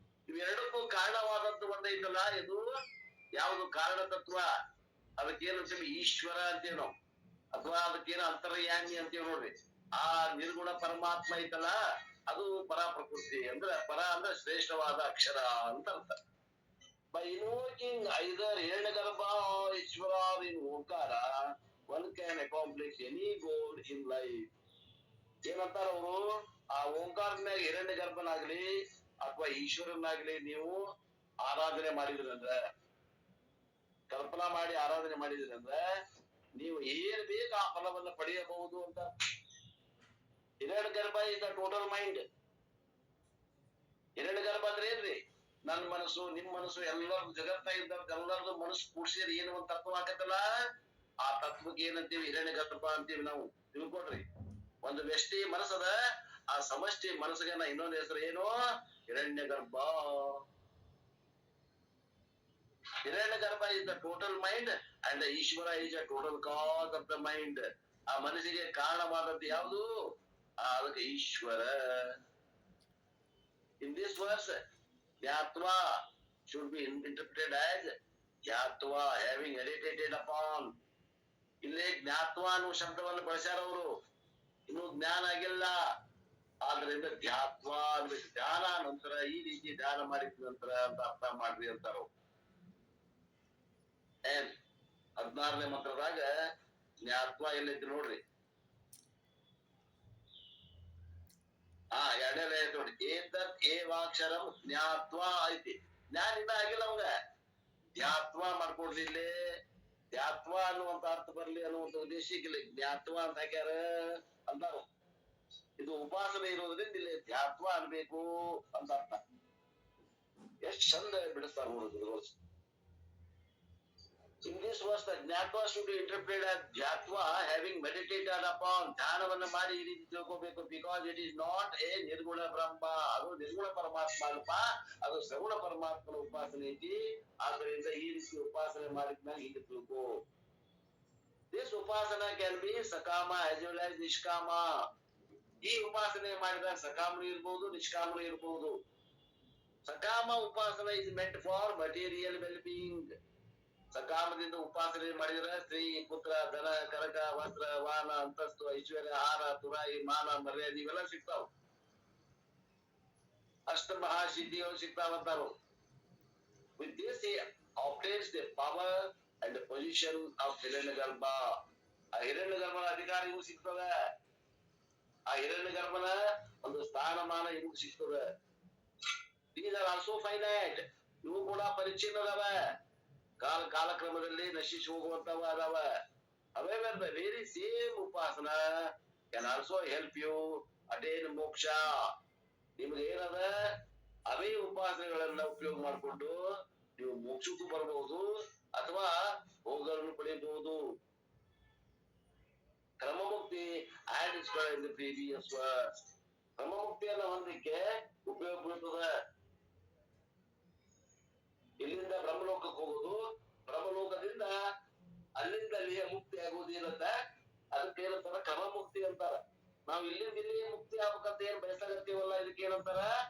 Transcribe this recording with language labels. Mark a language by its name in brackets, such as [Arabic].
[Kannada] ಇವೆರಡಕ್ಕೂ ಕಾರಣವಾದಂತ ಒಂದೈತಲ್ಲ, ಇದು ಯಾವುದು ಕಾರಣ ತತ್ವ, ಅದಕ್ಕೇನಂತೇಳಿ ಈಶ್ವರ ಅಂತೇವ್ ನಾವು, ಅಥವಾ ಅದಕ್ಕೇನ ಅಂತರ್ಯಾಮಿ ಅಂತೇವ್ ನೋಡ್ರಿ. ಆ ನಿರ್ಗುಣ ಪರಮಾತ್ಮ ಐತಲ್ಲ ಅದು ಪರ ಪ್ರಕೃತಿ ಅಂದ್ರೆ ಪರ ಅಂದ್ರೆ ಶ್ರೇಷ್ಠವಾದ ಅಕ್ಷರ ಅಂತ ಅರ್ಥ. [English] By invoking either Hiranyagarbha or Ishwara in Omkara one can accomplish any goal in life. [Kannada] ಏನಂತಾರ ಅವರು? ಆ ಓಂಕಾರನ್ಯಾಗ ಹಿರಣ್ಯಗರ್ಭನಾಗ್ಲಿ ಅಥವಾ ಈಶ್ವರನಾಗ್ಲಿ ನೀವು ಆರಾಧನೆ ಮಾಡಿದ್ರಂದ್ರ, ಕಲ್ಪನಾ ಮಾಡಿ ಆರಾಧನೆ ಮಾಡಿದ್ರಂದ್ರ ನೀವು ಏನ್ ಬೇಕು ಆ ಫಲವನ್ನು ಪಡೆಯಬಹುದು ಅಂತ. [English] Hiranyagarbha is the total mind. [Kannada] Hiranyagarbha ಅಂದ್ರೆ ಏನ್ರಿ? ನನ್ನ ಮನಸ್ಸು, ನಿಮ್ ಮನಸ್ಸು, ಎಲ್ಲರೂ ಜಗತ್ತ ಇದ್ದ ಎಲ್ಲರದು ಮನಸ್ಸು ಕೂಡ್ಸಿದ್ರೆ ಏನು ಒಂದು ತತ್ವ ಆಕತ್ತಲ್ಲ, ಆ ತತ್ವಕ್ಕೆ ಏನಂತೀವಿ? ಹಿರಣ್ಯಗರ್ಭ ಅಂತೀವಿ ನಾವು. ತಿಳ್ಕೊಡ್ರಿ, ಒಂದು ವ್ಯಕ್ತಿ ಮನಸ್ಸದ, ಆ ಸಮಷ್ಟಿ ಮನಸ್ಸಿಗೆ ಇನ್ನೊಂದು ಹೆಸರು ಏನು? Hiranyagarbha. [English] Hiranyagarbha is the total mind and Ishwara is the total cause of the mind. [Kannada] ಆ ಮನಸ್ಸಿಗೆ ಕಾರಣವಾದದ್ದು ಯಾವುದು? ಅದಕ್ಕೆ Ishwara. [English] In this verse, Jnatva should be interpreted as Jnatva, having meditated upon. [Kannada] ಇಲ್ಲಿ ಜ್ಞಾತ್ವ ಅನ್ನುವ ಶಬ್ದವನ್ನು ಬಳಸ್ಯಾರ ಅವರು. ಇನ್ನು ಜ್ಞಾನ ಆಗಿಲ್ಲ, ಆದ್ರಿಂದ ಧ್ಯಾತ್ವ ಅನ್ಬೇಕು. ಧ್ಯಾನ ನಂತರ ಈ ರೀತಿ ಧ್ಯಾನ ಮಾಡಿದ ನಂತರ ಅಂತ ಅರ್ಥ ಮಾಡ್ರಿ ಅಂತಾರ. ಏನ್ 16ನೇ ಮಂತ್ರದಾಗ ಜ್ಞಾತ್ವ ಎಲ್ಲೈತಿ ನೋಡ್ರಿ. ಎರಡನೇ ನೋಡಿ, ಏತತ್ ಏವಾಕ್ಷರಂ ಜ್ಞಾತ್ವ ಐತಿ. ಜ್ಞಾನ ಇನ್ನ ಆಗಿಲ್ಲ ಅವಂಗ, ಧ್ಯಾತ್ವ ಮಾಡ್ಕೊಡ್ರಿ. ಇಲ್ಲಿ ಧ್ಯಾತ್ವ ಅನ್ನುವಂತ ಅರ್ಥ ಬರ್ಲಿ ಅನ್ನುವಂತ ಉದ್ದೇಶಕ್ಕಿಲ್ಲ ಜ್ಞಾತ್ವ ಅಂತ ಹಾಕ್ಯಾರ ಅಂತಾರ. ಇದು ಉಪಾಸನೆ ಇರೋದ್ರಿಂದ ಇಲ್ಲಿ ಧ್ಯಾತ್ವ ಅನ್ಬೇಕು ಅಂತ ಅರ್ಥ. ಎಷ್ಟ್ ಚಂದ ಬಿಡಿಸ್ತಾರ ನೋಡಿದ್ರು. [English] In this verse, the Jnatva should be interpreted as Jnatva having meditated upon. [Kannada] ಧ್ಯಾನವನ್ನು ಮಾಡಿ ಈ ರೀತಿ ತಿಳ್ಕೋಬೇಕು. [English] Because it is not a [Kannada] ನಿರ್ಗುಣ ಬ್ರಹ್ಮ, ಅದು ನಿರ್ಗುಣ ಪರಮಾತ್ಮ ಅಲ್ಪ, ಅದು ಸಗುಣ ಪರಮಾತ್ಮನ ಉಪಾಸನೆ ಐತಿ. ಆದ್ದರಿಂದ ಈ ರೀತಿ ಉಪಾಸನೆ ಮಾಡಿದ್ಮೇಲೆ ಹೀಗೆ ತಿಳ್ಕೋ. [English] This upasana can be sakama as well as nishkama. [Kannada] ಈ ಉಪಾಸನೆ ಮಾಡಿದಾಗ ಸಕಾಮನು ಇರ್ಬಹುದು, ನಿಷ್ಕಾಮನು ಇರ್ಬಹುದು. [English] Sakama upasana is meant for material well-being. [Kannada] ಸಕಾಮದಿಂದ ಉಪಾಸನೆ ಮಾಡಿದ್ರೆ ಸ್ತ್ರೀ, ಪುತ್ರ, ಧನ, ಕನಕ, ವಸ್ತ್ರ, ವಾಹನ, ಅಂತಸ್ತು, ಐಶ್ವರ್ಯ, ಆಹಾರ, ತುರಾಯಿ, ಮಾನ, ಮರ್ಯಾದೆ ಇವೆಲ್ಲ ಸಿಗ್ತಾವ. ಅಷ್ಟ ಮಹಾಸಿದ್ಧಿಗಳು ಸಿಗ್ತಾವಂತಾರು. [English] With this he obtains the power and the position of Hiranyagarbha. [Kannada] ಆ ಹಿರಣ್ಯಗರ್ಭನ ಅಧಿಕಾರ ಇವು ಸಿಗ್ತದ. ಆ ಹಿರಣ್ಯಗರ್ಭನ ಒಂದು ಸ್ಥಾನಮಾನ ಇವು ಸಿಗ್ತದ. [English] These are also finite. [Kannada] ಇವು ಕೂಡ ಪರಿಚ್ಛಿನ್ನದವ, ಕಾಲಕ್ರಮದಲ್ಲಿ ನಶಿಸಿ ಹೋಗುವಂತವ ಅದಾವ. [English] However, the very same upasana can also help you attain moksha. [Kannada] ನಿಮ್ಗೆ ಏನದ ಅವೇ ಉಪಾಸನೆಗಳನ್ನ ಉಪಯೋಗ ಮಾಡಿಕೊಂಡು ನೀವು ಮೋಕ್ಷಕ್ಕೂ ಬರಬಹುದು ಅಥವಾ ಭೋಗಗಳನ್ನು ಪಡೆಯಬಹುದು. [English] Kramamukti and it's in the previous verse. [Kannada] ಕ್ರಮಮುಕ್ತಿಯನ್ನ ಹೊಂದಲಿಕ್ಕೆ ಉಪಯೋಗ ಬೀಳ್ತದ. ಇಲ್ಲಿಂದ ಬ್ರಹ್ಮಲೋಕಕ್ಕೆ ಹೋಗುದು, ಬ್ರಹ್ಮಲೋಕದಿಂದ ಅಲ್ಲಿಂದ ಅಲ್ಲಿಯೇ ಮುಕ್ತಿ ಆಗುವುದು ಏನಂತ ಅದಕ್ಕೆ ಏನಂತಾರ? ಕ್ರಮ ಮುಕ್ತಿ ಅಂತಾರ. ನಾವ್ ಇಲ್ಲಿ ಮುಕ್ತಿ ಆಗ್ಬೇಕಂತ ಏನ್ ಬಯಸಾಗತ್ತೀವಲ್ಲ, ಇದಕ್ಕೆ ಏನಂತಾರ?